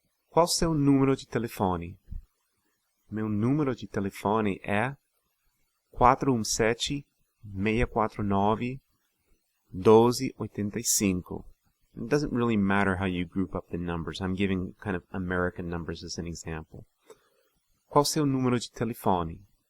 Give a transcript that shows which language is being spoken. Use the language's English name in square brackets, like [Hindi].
[Portuguese] Qual seu número de telefone? Meu número de telefone é 417-649-1285. [English] It doesn't really matter how you group up the numbers. I'm giving kind of American numbers as an example. [Portuguese] Qual seu número de telefone?